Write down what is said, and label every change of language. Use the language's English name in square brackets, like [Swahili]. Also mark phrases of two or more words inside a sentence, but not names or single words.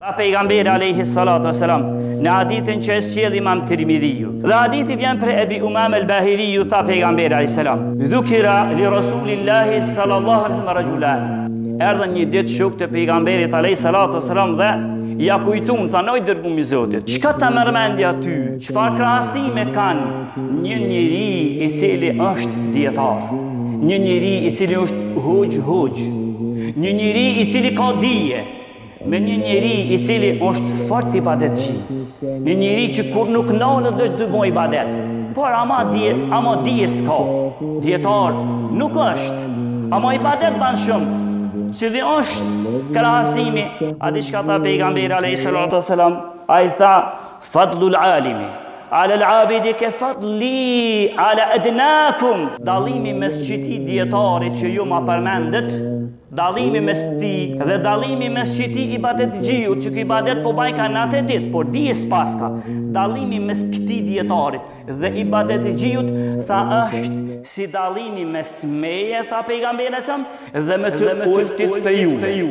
[Albanian] Pejgamberi [Arabic] عليه الصلاة والسلام [Albanian] në hadithin që e sjell Imam Tirmidhiu. Dhe hadithi vjen prej Ebi Umame al-Bahiliu, tha pejgamberi [Arabic] عليه السلام: "ذكر لرسول الله صلى الله عليه وسلم رجلان." [Albanian] Erdhën një ditë shok të pejgamberit [Arabic] عليه الصلاة والسلام [Albanian] dhe ja kujtun, tha: "Oj dërgumi i Zotit, çka ta merr mendja ty? Çfarë krahasime kanë një njeri i cili është dietar, një njeri i cili është hoxh, një njeri i cili ka dije, me një njeri i cili është fort ibadetçi, një njeri që kur nuk nalet është dy boj ibadet, por ama dije s'ka, dietar nuk është, ama ibadet ban shumë." Cili është krahasimi? A di çka tha pejgamberi [Arabic] عليه الصلاة والسلام? [Albanian] Ai tha: [Arabic] "فضل العالم على العابد كفضلي على أدناكم." [Albanian] Dallimi mes çiti dietarit që ju ma përmendet, dallimi mes ti dhe dallimi mes çiti ibadetxhiut që ky ibadet po baj ka natë ditë, por dije s'paska. Dallimi mes këtij dietarit dhe ibadetxhiut tha është si dallimi mes meje, tha pejgamberi sa, dhe me të ultit për ju.